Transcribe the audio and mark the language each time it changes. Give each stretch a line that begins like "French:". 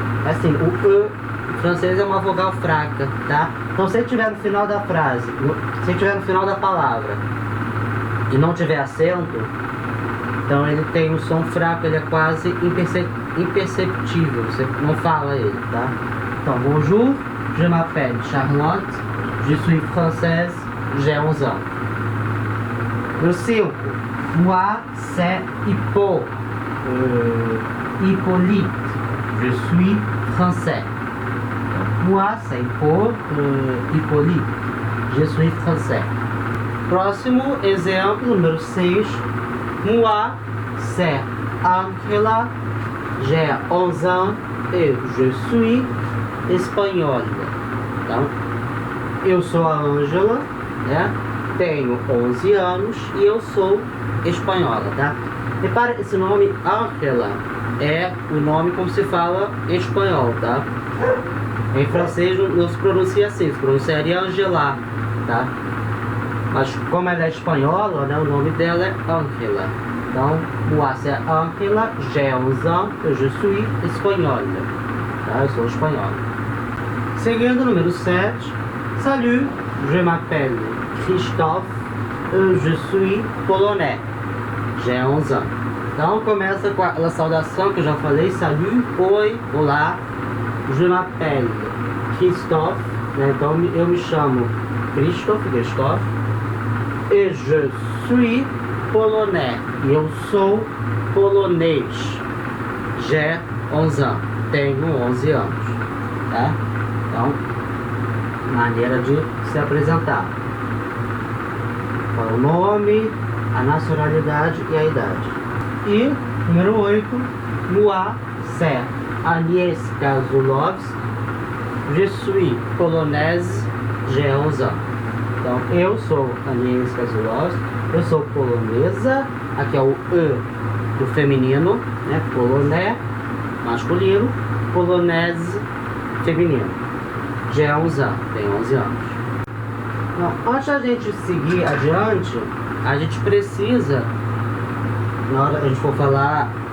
Portuguese: Assim, o E em francês é uma vogal fraca, tá? Então se ele estiver no final da frase, se ele estiver no final da palavra e não tiver acento, então ele tem um som fraco, ele é quase imperceptível, você não fala ele, tá? Então,
French: bonjour, je m'appelle Charlotte, je suis française, j'ai 11 ans.
Portuguese: Número 5.
French: Moi, c'est Hippolyte, je suis français. Moi, c'est Hippolyte, je suis français.
Portuguese: Próximo exemplo, número 6.
French: Moi, c'est Angela, j'ai 11 ans et je suis espagnole.
Portuguese: Então, eu sou a Angela, né? Tenho 11 anos e eu sou espanhola, tá? Repara, esse nome Angela é o nome como se fala em espanhol, tá? Em francês não se pronuncia assim, se pronunciaria Angela, tá? Mas como ela é espanhola, né, o nome dela é Angela. Então,
French: moi c'est Angela, j'ai 11 ans, je suis espagnole.
Portuguese: Tá? Eu sou espanhola. Seguindo, número 7.
French: Salut, je m'appelle Christophe, je suis polonais. J'ai 11 ans.
Portuguese: Então começa com a saudação que eu já falei.
French: Salut,
Portuguese: oi, olá.
French: Je m'appelle Christophe,
Portuguese: né? Então eu me chamo Christophe.
French: Et je suis polonais.
Portuguese: E eu sou polonês.
French: J'ai 11 ans.
Portuguese: Tenho 11 anos. Tá? Então, maneira de se apresentar. O nome, a nacionalidade e a idade. E, número 8,
French: moi, c'est Agnieszka Zulowski, je suis polonaise, j'ai 11 ans.
Portuguese: Então, eu sou Agnieszka Zulowski, eu sou polonesa, aqui é o E do feminino, né? Polonais, masculino, polonese, feminino.
French: J'ai 11 ans,
Portuguese: tem 11 anos. Então, antes da gente seguir adiante, a gente precisa, na hora que a gente for falar